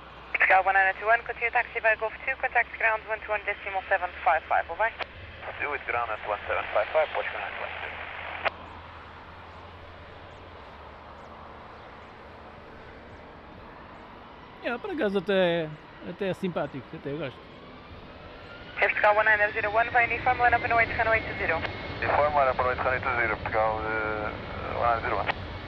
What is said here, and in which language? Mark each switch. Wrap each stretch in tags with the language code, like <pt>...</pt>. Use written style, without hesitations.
<en>Portugal 1921, continue taxi by Golf 2, contact ground 121.755, bye bye. Do with ground at 1755, Portugal 922.</en> <pt>Por acaso até é simpático, até gosto.</pt> <en>Portugal 1901, by uniform, line up and wait, runway 20. Uniform, line up and wait, runway 20, Portugal 1901.</en>